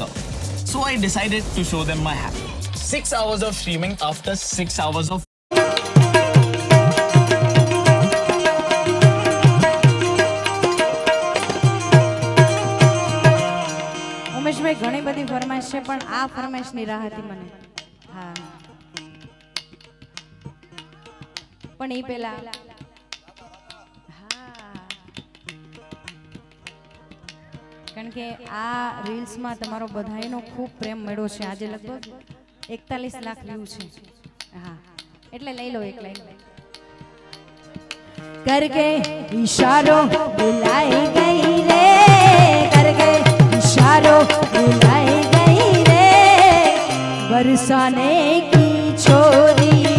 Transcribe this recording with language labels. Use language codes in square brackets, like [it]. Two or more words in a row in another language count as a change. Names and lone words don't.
[en] So I decided to show them my hack. 6 hours of streaming after 6 hours of [gu] ઉમેશ ભાઈ ઘણી બધી ફરમાઈશ છે પણ આ ફરમાઈશ ની રાહ હતી મને। હા પણ એ પેલા કારણ કે આ રીલ્સ માં તમારો બધાયનો ખૂબ પ્રેમ મળ્યો છે। આજે લગભગ 41 લાખ વ્યૂ છે। હા એટલે લઈ લો એક લાઈન। [hi] करके इशारों बुलाई गई रे करके इशारों बुलाई गई रे बरसाने की छोरी